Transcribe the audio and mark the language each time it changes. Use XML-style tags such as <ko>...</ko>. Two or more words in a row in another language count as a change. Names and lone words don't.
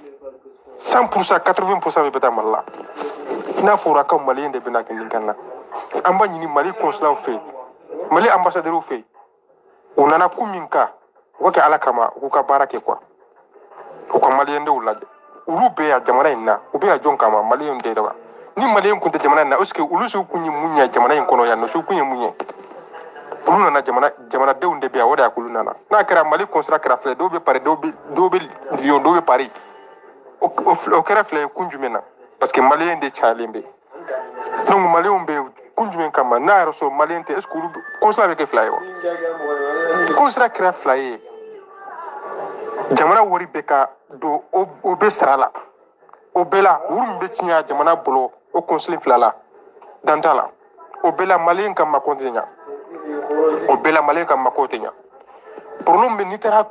<bm>100% 80% bɛ taa mali la n'a fɔra ka maliyɛn de bɛna kɛ nin kan na an b'a ɲini mali consulat fɛ yen mali ambassadeur fɛ yen u nana ko min kan u ka kɛ ala kama u k'u ka baara kɛ quoi u ka maliyɛndenw lajɛ olu bɛ yan jamana in na u bɛ yan jɔn kama maliyɛnw tɛ dɛ ni maliyɛn kun tɛ jamana in na</bm> <fr>est-ce que</fr> <bm>olu su kun ye mun ye jamana in kɔnɔ yan nɔ su kun ye mun ye olu nana jamanadenw de bɛ yan o de y'a k'olu nana n'a kɛra mali consulat kɛra filɛ dɔw bɛ Paris dɔw bɛ Lyon dɔw bɛ Paris o kɛra filɛ ye kun jumɛn na</bm> <fr>parce que</fr> <bm>maliyɛn de cayalen bɛ donc maliyɛnw bɛ kun jumɛn kama n'a yɛrɛ sɔrɔ maliyɛn tɛ</bm> <fr>est ce que</fr> <bm>olu consulat bɛ kɛ fila ye wa consulat kɛra fila ye jamana wari bɛ ka don o bɛ sara la o bɛɛ la wari min bɛ tiɲɛ jamana bolo o consulat fila la dan t'a la o bɛɛ la maliyɛn ka mako tɛ ɲa o bɛɛ la maliyɛn ka mako tɛ ɲa problème bɛ n'i taara</bm>